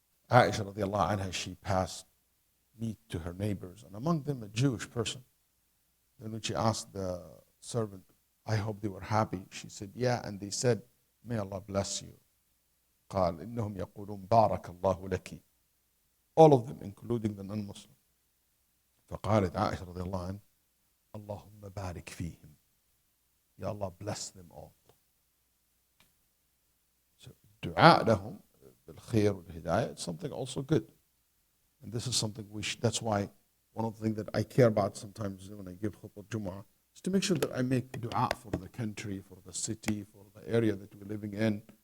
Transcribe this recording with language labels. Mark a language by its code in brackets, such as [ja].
[en] Aisha radiallahu anha, she passed meat to her neighbors, and among them a Jewish person. Then when she asked the servant, I hope they were happy, she said, yeah, and they said, may Allah bless you. [ar] قال إنهم يقولون بارك الله لك. [en] All of them, including the non-Muslim. [ar] فقالت عائشة رضي الله عنها, اللهم بارك فيهم. [en] Ya Allah, bless them all. So, [ar] dua lahum bil khair wal hidayah, [en] it's something also good. And this is something that's why one of the things that I care about sometimes when I give khutbah Jumu'ah is to make sure that I make dua for the country, for the city, for the area that we're living in.